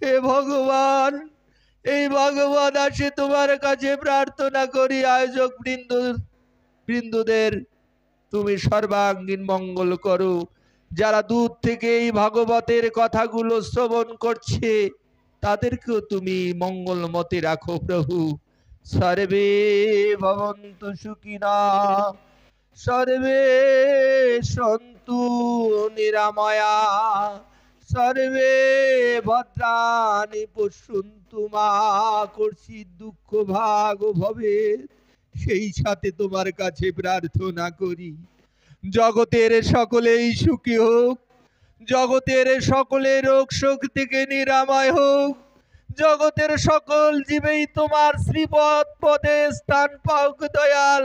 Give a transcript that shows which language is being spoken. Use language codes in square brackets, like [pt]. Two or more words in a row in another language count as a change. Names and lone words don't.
[bn] হে ভগবান, এই ভগবান আসে তোমার কাছে প্রার্থনা করি আয়োজক বৃন্দদের তুমি সর্বাঙ্গীন মঙ্গল করো। যারা দূর থেকে এই ভাগবতের কথাগুলো শ্রবণ করছে তাদেরকেও তুমি মঙ্গলমতে রাখো প্রভু। [sa] সর্বে ভবন্তু সুখিনা, সর্বে সন্তু নিরাময়া, সর্বে ভদ্রাণি পশ্যন্তু মা কর্ষিৎ দুঃখ ভাগ ভবে। [bn] সেই সাথে তোমার কাছে প্রার্থনা করি জগতের সকলেই সুখী হোক, জগতের সকলে রোগ শোক থেকে নিরাময় হোক, জগতের সকল জীবেই তোমার শ্রীপদ পদে স্থান পাওক দয়াল।